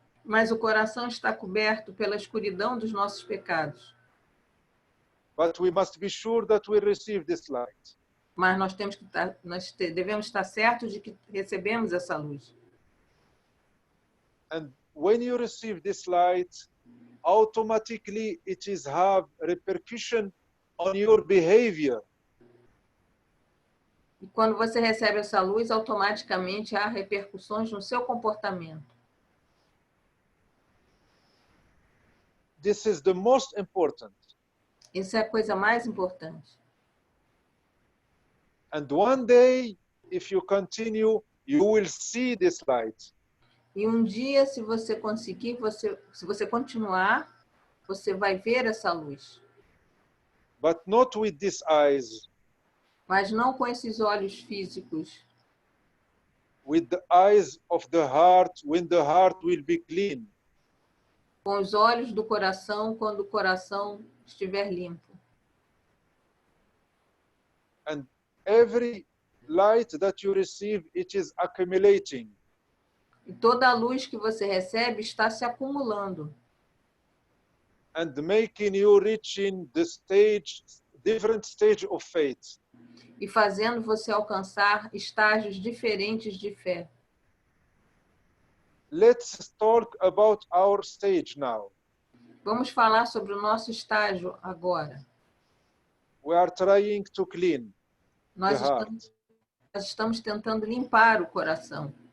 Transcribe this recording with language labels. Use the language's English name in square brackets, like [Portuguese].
[Portuguese] Mas o coração está coberto pela escuridão dos nossos pecados. [English] But we must be sure that we receive this light. [Portuguese] Mas devemos estar certos de que recebemos essa luz. [English] And when you receive this light, automatically it is have repercussion on your behavior. [Portuguese] E quando você recebe essa luz, automaticamente há repercussões no seu comportamento. [English] This is the most important. [Portuguese] Isso é a coisa mais importante. [English] And one day, if you continue, you will see this light. [Portuguese] E um dia, se você conseguir, se você continuar, você vai ver essa luz. [English] But not with these eyes. [Portuguese] Mas não com esses olhos físicos. [English] With the eyes of the heart, when the heart will be clean. [Portuguese] Com os olhos do coração, quando o coração estiver limpo. [English] And every light that you receive, it is accumulating. [Portuguese] E toda a luz que você recebe está se acumulando. [English] And making you reaching the different stage of faith. [Portuguese] E fazendo você alcançar estágios diferentes de fé. [English] Let's talk about our stage now. [Portuguese] Vamos falar sobre o nosso estágio agora. [English] We are trying to clean [Portuguese] Nós [English] the heart. [Portuguese] estamos tentando limpar o coração.